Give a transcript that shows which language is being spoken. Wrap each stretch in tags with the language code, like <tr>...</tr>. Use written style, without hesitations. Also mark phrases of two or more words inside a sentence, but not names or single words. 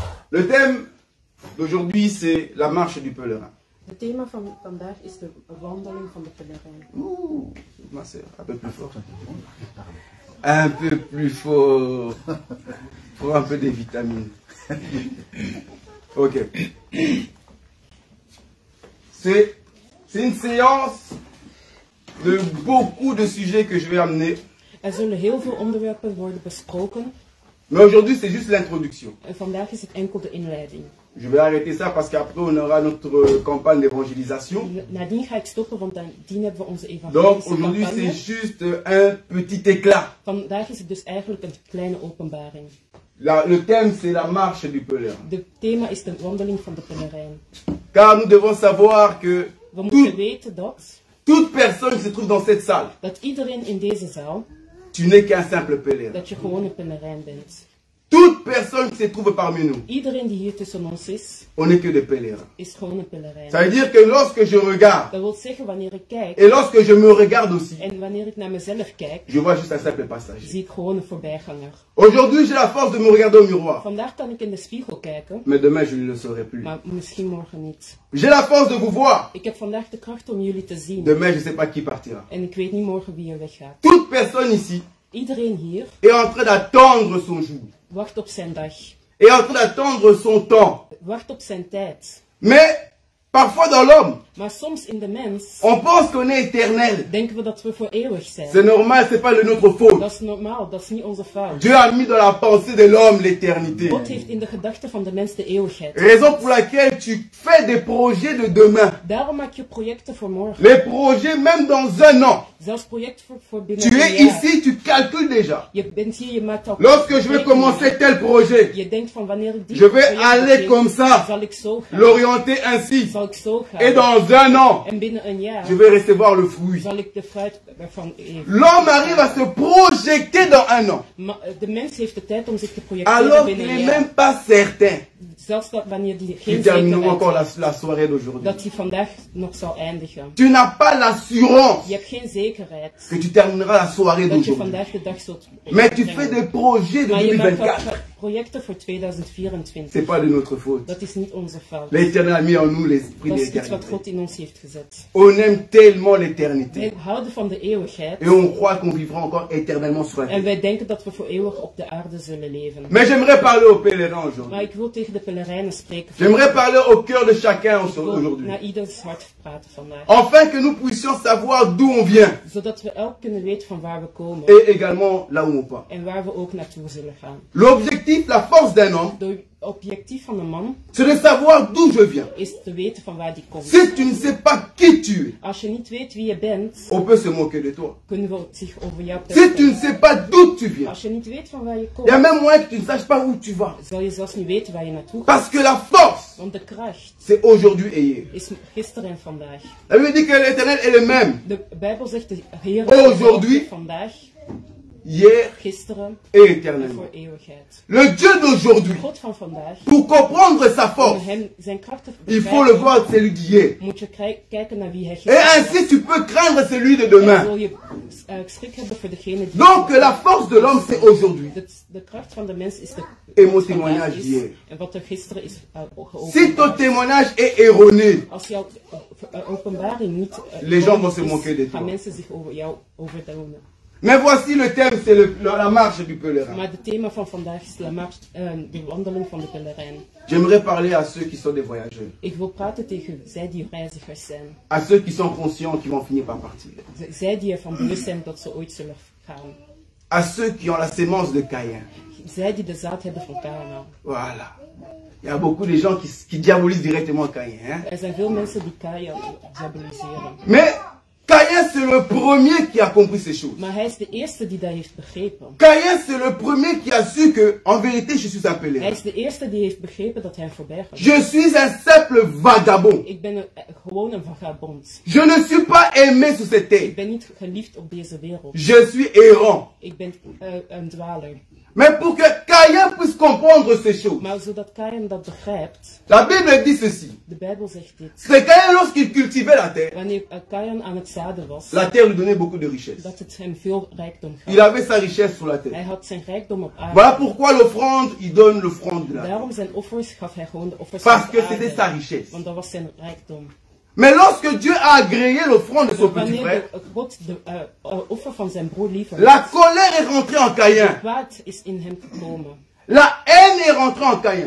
<fr>Le thème d'aujourd'hui, c'est la marche du pèlerin.</fr> <nl>Het thema van vandaag is de wandeling van de pelerijn.</nl> <fr>Ouh, ma sœur, un peu plus fort. Un peu plus fort. Faut un peu des vitamines. Ok. C'est une séance de beaucoup de sujets que je vais amener.</fr> <nl>Zullen heel veel onderwerpen worden besproken.</nl> <fr>Mais aujourd'hui, c'est juste l'introduction.</fr> <nl>En vandaag is het enkel de inleiding.</nl> <fr>Je vais arrêter ça parce qu'après, on aura notre campagne d'évangélisation.</fr> <nl>Nadien ga ik stoppen, want nadien hebben we onze</nl> <fr>Donc,</fr> <nl>evangelische</nl> <fr>aujourd'hui,</fr> <nl>campagne.</nl> <fr>c'est juste un petit éclat.</fr> <nl>Vandaag is het dus eigenlijk een kleine openbaring.</nl> <fr>Le thème, c'est la marche du pèlerin.</fr> <nl>Het thema is de wandeling van de pelerijn.</nl> <fr>Car nous devons savoir que</fr> <nl>We moeten weten</nl> <fr>toute personne qui se trouve dans cette salle,</fr> <nl>dat iedereen in deze zaal,</nl> <fr>tu n'es qu'un simple pèlerin.</fr> <nl>dat je gewoon een pelerijn bent.</nl> <fr>Toute personne qui se trouve parmi nous,</fr> <nl>Iedereen die hier tussen ons</nl> <fr>on n'est que des pèlerins.</fr> <nl>is gewoon een pelerijn.</nl> <fr>Ça veut dire que lorsque je regarde,</fr> <nl>Dat wil zeggen, wanneer ik kijk,</nl> <fr>et lorsque je me regarde aussi,</fr> <nl>en wanneer ik naar mezelf kijk,</nl> <fr>je vois juste un simple passager.</fr> <nl>zie ik gewoon een voorbijganger.</nl> <fr>Aujourd'hui, j'ai la force de me regarder au miroir.</fr> <nl>Vandaag kan ik in de spiegel kijken,</nl> <fr>Mais demain, je ne le saurai plus.</fr> <nl>maar misschien morgen niet.</nl> <fr>J'ai la force de vous voir.</fr> <nl>Ik heb vandaag de kracht om jullie te zien.</nl> <fr>Demain, je ne sais pas qui partira.</fr> <nl>En ik weet niet morgen wie er weggaat.</nl> <fr>Toute personne ici</fr> <nl>Iedereen hier</nl> <fr>est en train d'attendre son jour.</fr> <nl>wacht op zijn dag.</nl> <fr>Est en train d'attendre son temps.</fr> <nl>Wacht op zijn tijd.</nl> <fr>Mais, parfois dans l'homme,</fr> <nl>Maar soms in de mens</nl> <fr>on pense qu'on est éternel.</fr> <nl>denken we dat we voor eeuwig</nl> <fr>C'est</fr> <nl>zijn.</nl> <fr>normal, c'est pas de notre faute.</fr> <nl>Dat is normaal, dat is niet onze fout.</nl> <fr>Dieu a mis dans la pensée de l'homme l'éternité.</fr> <nl>God heeft in de gedachten van de mens de eeuwigheid.</nl> <fr>Raison pour laquelle tu fais des projets de demain.</fr> <nl>Daarom maak je projecten voor morgen.</nl> <fr>Les projets même dans un an.</fr> <nl>Zelfs projecten voor binnen</nl> <fr>Tu</fr> <nl>een</nl> <fr>es</fr> <nl>jaar.</nl> <fr>ici, tu calcules déjà.</fr> <nl>Je bent hier, je maakt al</nl> <fr>Lorsque je vais commencer tel projet,</fr> <nl>je denkt van wanneer ik die</nl> <fr>je vais</fr> <nl>project</nl> <fr>aller</fr> <nl>begin,</nl> <fr>comme ça,</fr> <nl>zal ik zo gaan.</nl> <fr>l'orienter ainsi.</fr> <nl>Zal ik zo gaan.</nl> <fr>Et dans un an,</fr> <nl>En binnen een jaar</nl> <fr>je vais recevoir le fruit.</fr> <nl>zal ik de fruit ervan eten.</nl> <fr>L'homme arrive à se projeter dans un an.</fr> <nl>Maar de mens heeft de tijd om zich te projecteren</nl> <fr>Alors qu'il</fr> <nl>binnen een</nl> <fr>n'est</fr> <nl>jaar.</nl> <fr>même pas certain</fr> <nl>Zelfs dat wanneer die</nl> <fr>que</fr> <nl>geen</nl> <fr>terminerons encore</fr> <nl>zekerheid</nl> <fr>la soirée d'aujourd'hui.</fr> <nl>dat die vandaag nog zal eindigen.</nl> <fr>Tu n'as pas l'assurance</fr> <nl>Je hebt geen zekerheid</nl> <fr>que tu termineras la soirée</fr> <nl>dat je</nl> <fr>d'aujourd'hui.</fr> <nl>vandaag de dag zult</nl> <fr>Mais tu fais des projets de</fr> <nl>maar je maakt</nl> <fr>2024.</fr> <nl>wel projecten voor 2024.</nl> <fr>C'est pas de notre faute.</fr> <nl>Dat is niet onze fout.</nl> <fr>L'Éternel a mis en nous l'esprit</fr> <nl>Dat is iets wat</nl> <fr>d'éternité.</fr> <nl>God in ons heeft gezet.</nl> <fr>On aime tellement l'éternité.</fr> <nl>Wij houden van de eeuwigheid.</nl> <fr>Et on croit qu'on vivra encore éternellement sur la</fr> <nl>En</nl> <fr>terre.</fr> <nl>wij denken dat we voor eeuwig op de aarde zullen leven.</nl> <fr>Mais j'aimerais parler aux pèlerins aujourd'hui.</fr> <nl>Maar ik wil tegen de pelerijnen spreken.</nl> <fr>J'aimerais parler au cœur de chacun</fr> <nl>Ik wil</nl> <fr>aujourd'hui.</fr> <nl>naar ieders hart praten vandaag.</nl> <fr>Afin que nous puissions savoir d'où on vient.</fr> <nl>Zodat we elk kunnen weten van waar we komen.</nl> <fr>Et également là où on part.</fr> <nl>En waar we ook naartoe zullen gaan.</nl> <fr>L'objectif, la force d'un homme,</fr> <nl>De objectief van een man</nl> <fr>c'est de savoir d'où je viens.</fr> <nl>is te weten van waar die komt.</nl> <fr>Si tu ne sais pas qui tu es,</fr> <nl>Als je niet weet wie je bent,</nl> <fr>on peut se moquer de toi.</fr> <nl>kunnen we zich over jou</nl> <fr>Si tu ne</fr> <nl>pesten.</nl> <fr>sais pas d'où tu viens,</fr> <nl>Als je niet weet van waar je</nl> <fr>il y a</fr> <nl>komt,</nl> <fr>même moyen que tu ne saches pas où tu vas.</fr> <nl>zal je zelfs niet weten waar je naartoe gaat.</nl> <fr>Parce que la force,</fr> <nl>Want de kracht</nl> <fr>c'est aujourd'hui et hier.</fr> <nl>is gisteren en vandaag.</nl> <fr>La Bible dit que l'Éternel est le même.</fr> <nl>De Bijbel zegt de Heer</nl> <fr>Aujourd'hui,</fr> <nl>is vandaag,</nl> <fr>Hier</fr> <nl>gisteren</nl> <fr>et</fr> <nl>en</nl> <fr>éternellement.</fr> <nl>voor eeuwigheid.</nl> <fr>Le Dieu d'aujourd'hui,</fr> <nl>God van vandaag,</nl> <fr>pour comprendre sa</fr> <nl>om</nl> <fr>force,</fr> <nl>hem zijn kracht te</nl> <fr>il faut le</fr> <nl>begrijpen,</nl> <fr>voir celui d'hier.</fr> <nl>moet je kijken naar wie hij</nl> <fr>Et</fr> <nl>gisteren</nl> <fr>ainsi, tu peux craindre celui de</fr> <nl>En</nl> <fr>demain.</fr> <nl>wil je schrik hebben voor degene die...</nl> <fr>Donc, la force de l'homme, c'est aujourd'hui.</fr> <nl>De kracht van de mens is de...</nl> <fr>Et mon témoignage</fr> <nl>is,</nl> <fr>hier.</fr> <nl>en wat er gisteren is</nl> <fr>Si ton témoignage est erroné,</fr> <nl>Als jouw openbaring niet...</nl> <fr>les gens vont se moquer de</fr> <nl>gaan</nl> <fr>toi.</fr> <nl>mensen zich over jou overdoen.</nl> <fr>Mais voici le thème, c'est la marche du pèlerin.</fr> <nl>Maar het thema van vandaag is de wandeling van de pelerijn.</nl> <fr>J'aimerais parler à ceux qui sont des voyageurs.</fr> <nl>Ik wil praten tegen zij die reizigers zijn.</nl> <fr>À ceux qui sont conscients qu'ils vont finir par partir.</fr> <nl>Zij die ervan bewust zijn dat ze ooit zullen gaan.</nl> <fr>À ceux qui ont la sémence de Caïn.</fr> <nl>Zij die de zaad hebben van Kaïn.</nl> <fr>Voilà. Il y a beaucoup de gens qui diabolisent directement Caïn. Hein?</fr> <nl>Er zijn veel mensen die Kaïn diaboliseren.</nl> <fr>Mais Caïn, c'est le premier qui a compris ces choses.</fr> <nl>Maar hij is de eerste die dat heeft begrepen.</nl> <fr>Caïn, c'est le premier qui a su que, en vérité, je suis un</fr> <nl>Hij</nl> <fr>pèlerin.</fr> <nl>is de eerste die heeft begrepen dat hij voorbij gaat.</nl> <fr>Je suis un simple vagabond.</fr> <nl>Ik ben gewoon een vagabond.</nl> <fr>Je ne suis pas aimé sur cette</fr> <nl>Ik</nl> <fr>terre.</fr> <nl>ben niet geliefd op deze wereld.</nl> <fr>Je suis errant.</fr> <nl>Ik ben een dwaler.</nl> <fr>Mais pour que Caïn puisse comprendre ces choses.</fr> <nl>Maar zodat Kain dat begrijpt,</nl> <fr>La Bible dit ceci.</fr> <nl>de Bijbel zegt dit.</nl> <fr>C'est Caïn lorsqu'il cultivait la terre.</fr> <nl>Wanneer Kain aan het zaden was,</nl> <fr>La terre lui donnait beaucoup de richesses.</fr> <nl>dat het hem veel rijkdom gaf.</nl> <fr>Il avait sa richesse sur la terre.</fr> <nl>Hij had zijn rijkdom op aarde.</nl> <fr>Voilà pourquoi l'offrande, il donne l'offrande de la terre.</fr> <nl>Daarom zijn offers gaf hij gewoon de offers</nl> <fr>Parce</fr> <nl>van</nl> <fr>que</fr> <nl>de</nl> <fr>c'était sa</fr> <nl>aarde.</nl> <fr>richesse.</fr> <nl>Want dat was zijn rijkdom.</nl> <fr>Mais lorsque Dieu a agréé l'offrande de son petit</fr> <nl>Wanneer</nl> <fr>frère,</fr> <nl>God de offer van zijn broer liever</nl> <fr>la colère est rentrée en Caïn.</fr> <nl>kwaad is in hem gekomen.</nl> <fr>La haine est rentrée en Caïn.</fr>